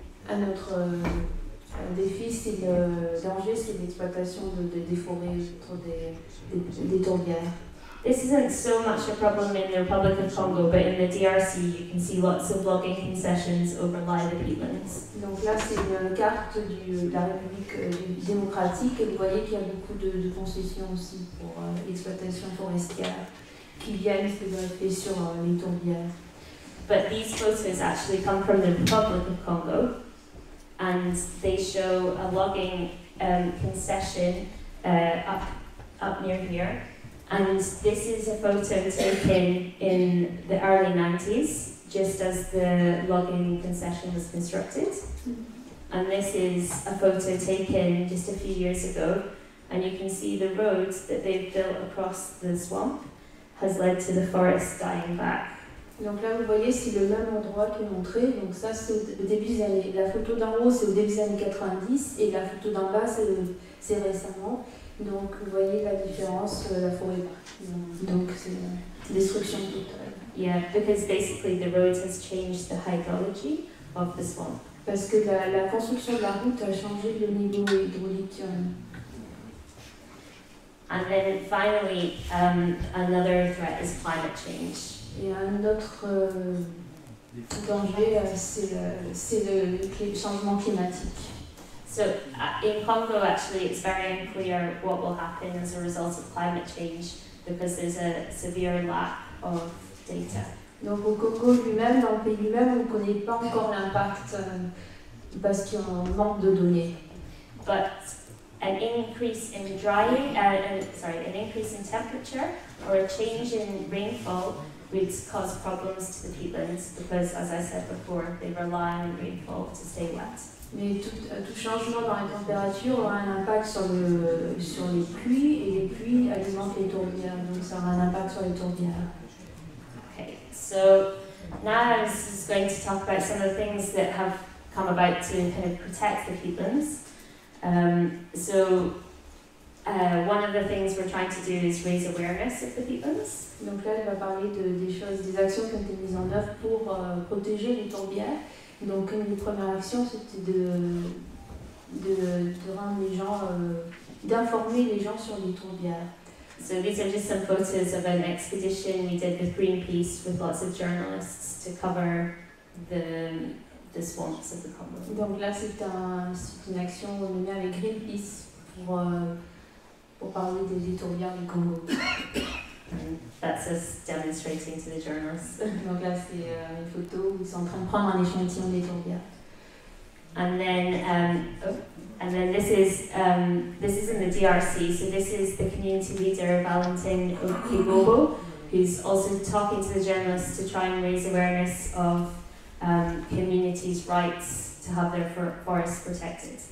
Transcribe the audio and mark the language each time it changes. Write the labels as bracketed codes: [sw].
[fr] Un autre défi, c'est le danger, c'est l'exploitation des forêts autour des tourbières. [en] This isn't so much a problem in the Republic of Congo, but in the DRC you can see lots of logging concessions overlie the peatlands. [fr] Donc là, c'est une carte de la République démocratique et vous voyez qu'il y a beaucoup de concessions aussi pour l'exploitation forestière qui viennent se greffer sur les tourbières. [en] But these photos actually come from the Republic of Congo, and they show a logging concession up near here. And this is a photo taken in the early 90s, just as the logging concession was constructed. And this is a photo taken just a few years ago, and you can see the roads that they've built across the swamp has led to the forest dying back. [fr] Donc là, vous voyez, c'est le même endroit qui est montré. Donc ça, c'est au début des années. La photo d'en haut, c'est au début des années 90, et la photo d'en bas, c'est récemment. Donc vous voyez la différence, la forêt. Donc c'est destruction totale. [en] Yeah, because basically the road has changed the hydrology of the swamp. [fr] Parce que la construction de la route a changé le niveau hydraulique. [en] And then finally, another threat is climate change. [fr] Et un autre danger, c'est le changement climatique. [en] So in Congo, actually, it's very unclear what will happen as a result of climate change because there's a severe lack of data. [fr] Donc au Congo lui-même, dans le pays lui-même, on ne connaît pas encore l'impact parce qu'il y a un manque de données. [en] But an increase in drying, an increase in temperature or a change in rainfall would cause problems to the peatlands because, as I said before, they rely on rainfall to stay wet. [fr] Mais tout changement dans la température aura un impact sur les pluies, et les pluies alimentent les tourbières, donc ça aura un impact sur les tourbières. [en] Okay, so now I was going to talk about some of the things that have come about to kind of protect the peatlands. So one of the things we're trying to do is raise awareness of the peatlands. [fr] Donc là, elle va parler des actions qui ont été mises en œuvre pour protéger les tourbières. Donc une des premières actions, c'était de rendre les gens, d'informer les gens sur les tourbières. [en] So these are just some photos of an expedition we did with Greenpeace with lots of journalists to cover the swamps of the Congo. [fr] Donc là, c'est une action menée avec Greenpeace pour parler des tourbières du Congo. [en] And that's us demonstrating to the journalists. [fr] Donc là, c'est une photo où ils sont en train de prendre un échantillon des tourbières. [en] And then this is in the DRC. So this is the community leader Valentin Kibobo, who's also talking to the journalists to try and raise awareness of communities' rights to have their forests protected.